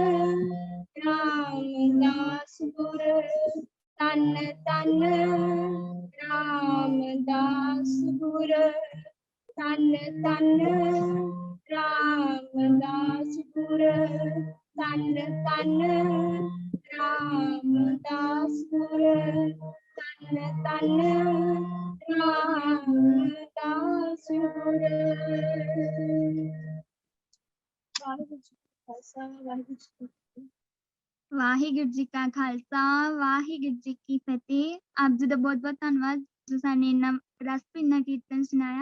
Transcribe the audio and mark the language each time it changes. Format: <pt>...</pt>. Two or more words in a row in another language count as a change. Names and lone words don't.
<bra>रामदास गुरु, तन तन रामदास गुरु, तन तन रामदास गुरु, तन तन रामदास गुरु, तन तन रामदास गुरु। वाहिगुरू जी का खालसा, वाहिगुरू जी की फतेह। ਵਾਹਿਗੁਰੂ ਜੀ ਕਾ ਖਾਲਸਾ ਵਾਹਿਗੁਰੂ ਜੀ ਕੀ ਫਤਿਹ।</bra> <pa>ਆਪ ਜੀ ਦਾ ਬਹੁਤ ਬਹੁਤ ਧੰਨਵਾਦ ਜੋ ਸਾਨੂੰ ਇੰਨਾ ਰਸ ਭਿੰਨਾ ਕੀਰਤਨ ਸੁਣਾਇਆ।</pa>